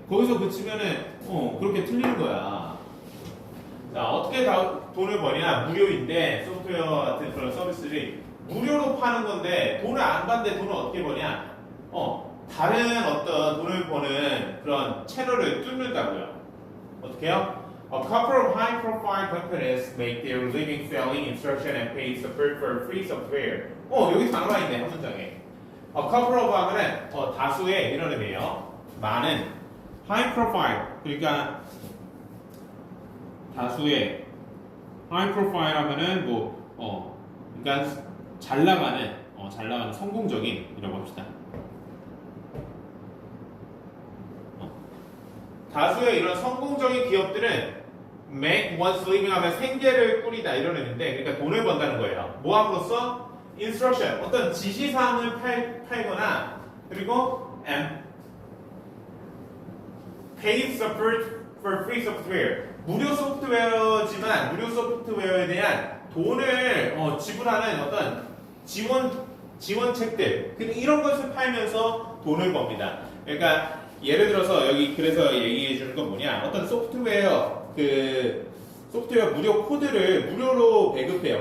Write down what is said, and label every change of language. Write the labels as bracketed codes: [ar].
[ko] 거기서 그치면은 그렇게 틀리는 거야. 자, 어떻게 돈을 버냐? 무료인데 소프트웨어 같은 그런 서비스를 무료로 파는 건데 돈을 안 받는데 돈을 어떻게 버냐? 다른 어떤 돈을 버는 그런 채널을 뚫는다고요. 어떻게요? [en] A couple of high-profile companies make their living selling instruction and pay support for free software. [ko] 여기 단어가 있네, 한 문장에. A couple of 하면은 다수의 이런 의미예요. 많은 high-profile, 그러니까 다수의 high-profile 하면은 그러니까 잘 나가는 성공적인 이라고 합시다. 다수의 이런 성공적인 기업들은 make one's living 하면 생계를 꾸리다 이런 의미인데, 그러니까 돈을 번다는 거예요. 뭐 함으로써? instruction, 어떤 지시사항을 팔거나 그리고 M. [en] Pay support for free software. [ko] 무료 소프트웨어지만 무료 소프트웨어에 대한 돈을 지불하는 어떤 지원책들 이런 것을 팔면서 돈을 법니다. 그러니까 예를 들어서 여기 그래서 얘기해 주는 건 뭐냐? 어떤 소프트웨어 소프트웨어 무료 코드를 무료로 배급해요.